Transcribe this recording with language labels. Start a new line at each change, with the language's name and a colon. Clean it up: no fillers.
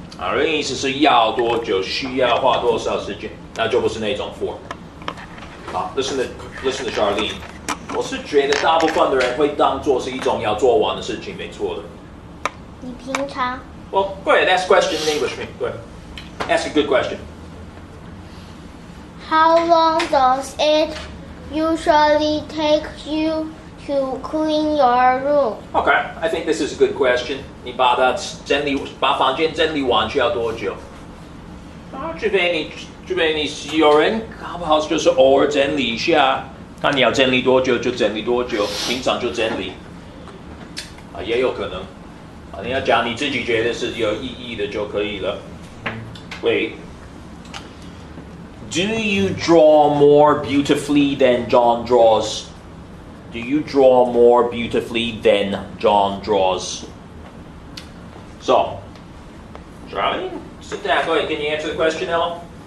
Chinese: 啊，如果你意思是要多久，需要花多少时间，那就不是那种 for。好 ， listen to Charlene。我是觉得大部分的人会当做是一种要做完的事情，没错的。你平常
English: Well, go ahead, ask a question in English for me. Go ahead. Ask a good question. How long does it usually take you to clean your room? Okay, I think this is a good question.
Chinese: 你把房间整理完需要多久？啊，除非你有人搞不好就是偶尔整理一下，看你要整理多久就整理多久，平常就整理。啊，也有可能。啊，你要讲你自己觉得是有意义的就可以了。
English: Wait. Do you draw more beautifully than John draws? Do you draw more beautifully than John draws? So, Charlie, sit down. Go ahead. Can you answer the question, Ella?